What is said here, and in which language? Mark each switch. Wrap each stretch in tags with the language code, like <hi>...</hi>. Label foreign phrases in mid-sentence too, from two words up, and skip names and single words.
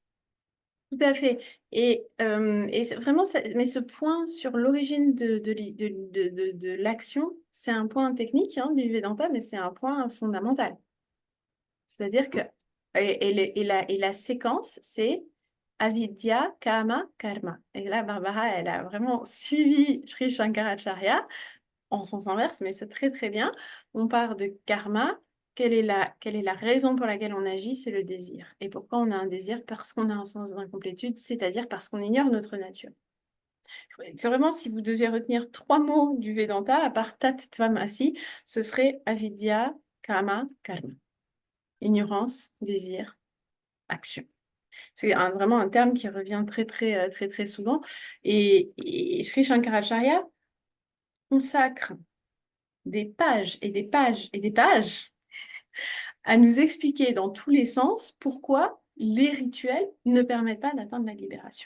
<fr>Tout à fait. Et c'est vraiment, mais ce point sur l'origine de l'action, c'est un point technique du Vedanta, mais c'est un point fondamental. C'est-à-dire que, et la séquence, c'est</fr> <sa>avidya, kama, karma.</sa> <fr>Et là, Barbara, elle a vraiment suivi Sri Shankaracharya en sens inverse, mais c'est très très bien. On part de karma. Quelle est la raison pour laquelle on agit? C'est le désir. Et pourquoi on a un désir? Parce qu'on a un sens d'incomplétude, c'est-à-dire parce qu'on ignore notre nature. C'est vraiment, si vous deviez retenir 3 mots du Vedanta, à part</fr> <sa>Tat Tvam Asi,</sa> <fr>ce serait</fr> <sa>avidya, kama, karma.</sa> <fr>Ignorance, désir, action. C'est vraiment un terme qui revient très souvent. Et Sri Shankaracharya consacre des pages et des pages et des pages à nous expliquer dans tous les sens pourquoi les rituels ne permettent pas d'atteindre la libération.</fr>